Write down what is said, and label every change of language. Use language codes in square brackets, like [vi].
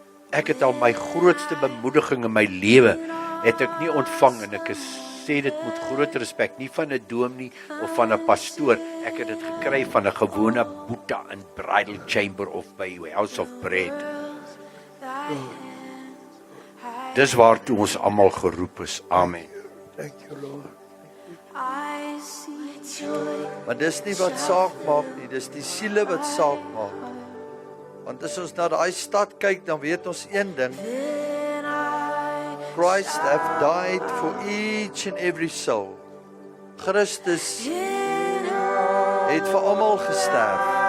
[af] Ek het al my grootste bemoediging in my lewe, het ek nie ontvang, en ek sê dit met groot respek, nie van 'n dominee of van 'n pastoor, ek het dit gekry van 'n gewone boeta in Bridal Chamber of by House of Bread. Dis waartoe ons almal geroep is. Amen. [en] Thank you, Lord. [af] Maar dis nie wat saak maak nie, dis die siele wat saak maak. Want as ons na daai stad kyk, dan weet ons een ding. [en] Christ have died for each and every soul. [af] Christus het vir almal gesterf.